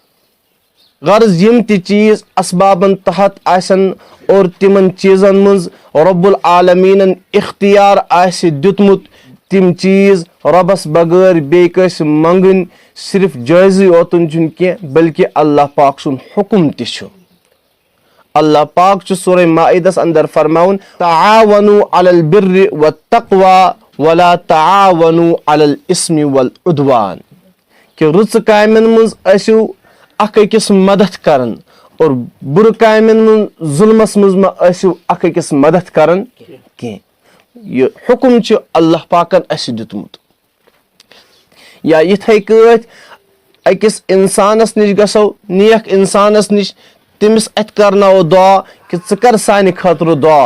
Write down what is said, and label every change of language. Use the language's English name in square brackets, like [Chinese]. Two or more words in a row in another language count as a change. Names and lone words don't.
[Kashmiri] غرض یِم تہِ چیٖز اسبابن تحت آسن اور تِمن چیٖزن منٛز رۄب العالمیٖنن اختیار آسہِ دیُتمُت تِم چیٖز رۄبس بغٲر بیٚیہِ کٲنٛسہِ منگٕنۍ صرف جٲیزٕے اوتُن چھُنہٕ کینٛہہ بلکہِ اللہ پاک سُنٛد حُکُم تہِ چھُ. اللہ پاک چھُ سورہ مائدس اندر فرماوُن [Arabic] تعاونوا علی البر والتقوى ولا تعاونوا علی الاسم والعدوان [Kashmiri] کہ رٕژٕ کامٮ۪ن منٛز ٲسِو اکھ أکِس مدد کران اور بُرٕ کامٮ۪ن منٛز ظُلمس منٛز مہ ٲسِو اکھ أکِس مدد کران کینٛہہ. یہِ حُکُم چھُ اللہ پاکن اسہِ دیُتمُت. یا یِتھے کٲٹھۍ أکِس انسانس نِش گژھو، نیک انسانس نِش، تٔمِس اتھِ کرناوو دعا کہِ ژٕ کر سانہِ خٲطرٕ دعا.